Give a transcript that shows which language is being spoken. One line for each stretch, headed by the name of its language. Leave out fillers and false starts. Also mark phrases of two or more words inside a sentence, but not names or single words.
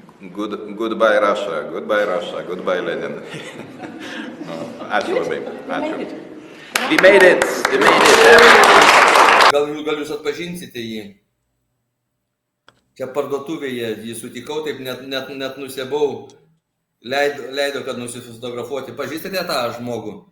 English: Goodbye Russia, goodbye Lenin. No,
Lithuanian: ačiū labai. Ačiū.
English: We made it.
Lithuanian: Gal jūs atpažinsite jį? Čia parduotuvėje jį sutikau, taip net nusibau. Leido, kad nusifotografuoti. Pažįstate tą žmogų?